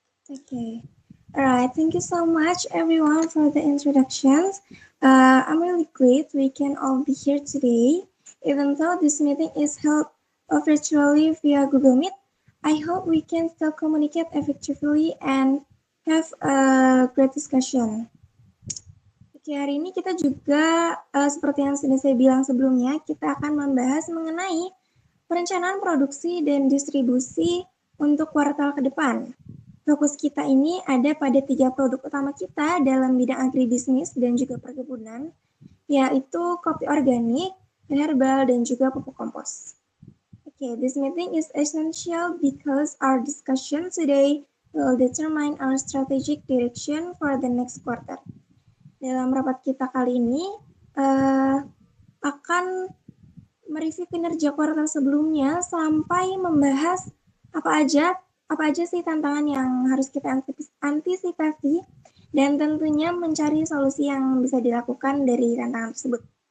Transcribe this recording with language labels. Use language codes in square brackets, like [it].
[en] Okay. All right. Thank you so much, everyone, for the introductions. I'm really glad we can all be here today. Even though this meeting is held virtually via Google Meet, I hope we can still communicate effectively and have a great discussion. [id] Oke, hari ini kita juga, seperti yang sudah saya bilang sebelumnya, kita akan membahas mengenai perencanaan produksi dan distribusi untuk kuartal ke depan. Fokus kita ini ada pada 3 produk utama kita dalam bidang agribisnis dan juga perkebunan, yaitu kopi organik, herbal, dan juga pupuk kompos. [en] Okay, this meeting is essential because our discussion today will determine our strategic direction for the next quarter. [id] Dalam rapat kita kali ini akan mereview kinerja kuartal sebelumnya sampai membahas apa aja sih tantangan yang harus kita antisipasi dan tentunya mencari solusi yang bisa dilakukan dari tantangan tersebut.